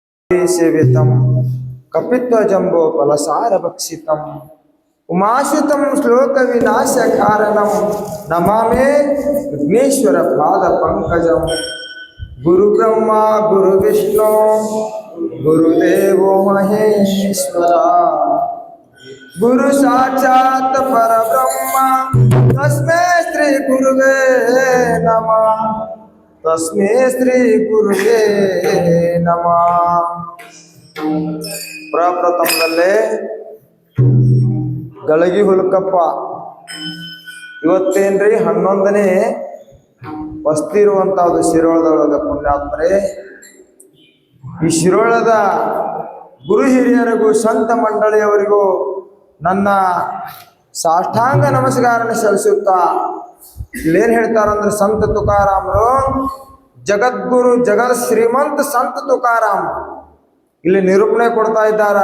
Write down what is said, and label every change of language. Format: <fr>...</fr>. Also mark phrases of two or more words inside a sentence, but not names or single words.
<sa>ಸೇವಿತಂ ಕಪಿತ್ವಜಂಬೋ ಫಲಸಾರಭಕ್ಷಿತಂ ಉಮಾಶಿತಂ ಶ್ಲೋಕ ವಿನಾಶ ಕಾರಣಂ ನಮಾಮೇ ವಿಘ್ನೇಶ್ವರ ಪಾದ ಪಂಕಜಂ ಗುರು ಬ್ರಹ್ಮ ಗುರು ವಿಷ್ಣು ಗುರುದೇವೋ ಮಹೇಶ್ವರ ಗುರು ಸಾಕ್ಷಾತ್ ಪರಬ್ರಹ್ಮ ತಸ್ಮೈ ಶ್ರೀ ಗುರುವೇ ನಮಃ ತಸ್ಮೈ ಶ್ರೀ ಗುರುವೇ ನಮಃ.</sa> <kn>ಪ್ರಪ್ರಥಮದಲ್ಲೇ ಗಳಗಿ ಹುಲ್ಕಪ್ಪ ಇವತ್ತೇನ್ರಿ 11ನೇ ವಸ್ತಿ ಇರುವಂತಹದ್ದು ಶಿರೋಳದೊಳಗ ಪುಣ್ಯಾತ್ಮರೇ. ಈ ಶಿರೋಳದ ಗುರು ಹಿರಿಯರಿಗೂ ಸಂತ ಮಂಡಳಿಯವರಿಗೂ ನನ್ನ ಸಾಷ್ಟಾಂಗ ನಮಸ್ಕಾರನ ಸಲ್ಲಿಸುತ್ತಾ ಇಲ್ಲೇನ್ ಹೇಳ್ತಾರಂದ್ರೆ ಸಂತ ತುಕಾರಾಮರು ಜಗದ್ಗುರು ಜಗತ್ ಶ್ರೀಮಂತ ಸಂತ ತುಕಾರಾಮ್ ಇಲ್ಲಿ ನಿರೂಪಣೆ ಕೊಡ್ತಾ ಇದ್ದಾರ.</kn>